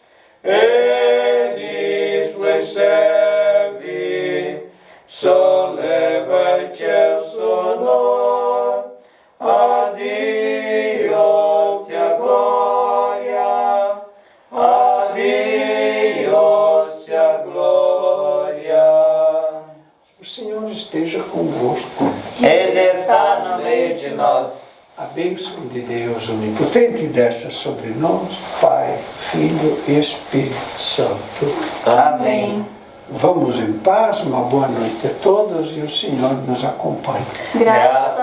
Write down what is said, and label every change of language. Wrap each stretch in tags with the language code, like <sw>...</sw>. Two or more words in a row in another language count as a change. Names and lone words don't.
<it>Egli suoi servi solleva il ciel sonor. A Dio sia gloria, a Dio sia gloria.</it> <pt>O Senhor esteja convosco. Ele está no meio de nós. A bênção de Deus onipotente desça sobre nós, Pai, Filho e Espírito Santo. Amém. Vamos em paz, uma boa noite a todos e o Senhor nos acompanhe.</pt>